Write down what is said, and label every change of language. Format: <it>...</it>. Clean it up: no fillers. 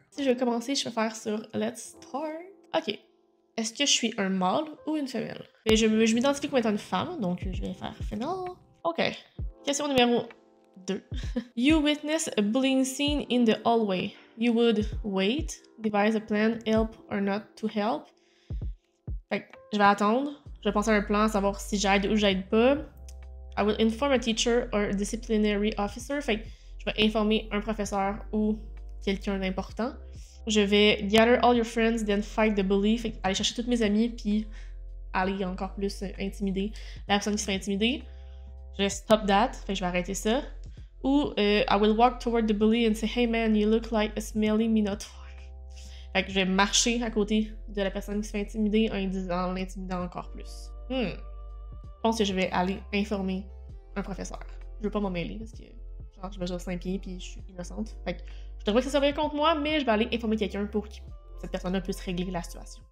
<fr>Si je vais commencer, je vais faire sur Let's Start. Ok. Est-ce que je suis un mâle ou une femelle? Et je m'identifie comme étant une femme, donc je vais faire femelle. Ok. Question numéro 2.</fr> <en>You witness a bullying scene in the hallway. You would wait, devise a plan, help or not to help.</en> <fr>Fait que je vais attendre. Je vais penser à un plan, savoir si j'aide ou j'aide pas.</fr> <en>I will inform a teacher or a disciplinary officer.</en> <fr>Fait que je vais informer un professeur ou quelqu'un d'important. Je vais</fr> <en>gather all your friends, then fight the bully.</en> <fr>Fait que aller chercher tous mes amis, puis aller encore plus intimider la personne qui se fait intimider. Je vais</fr> <en>stop that.</en> <fr>Fait que je vais arrêter ça.</fr> <en>Ou I will walk toward the bully and say, hey man, you look like a smelly minotaur.</en> <fr>Fait que je vais marcher à côté de la personne qui se fait intimider en l'intimidant encore plus. Je pense que je vais aller informer un professeur. Je veux pas m'en mêler parce que genre, je mesure 5 pieds puis je suis innocente. Fait que je devrais que ça surveille contre moi, mais je vais aller informer quelqu'un pour que cette personne-là puisse régler la situation.</fr>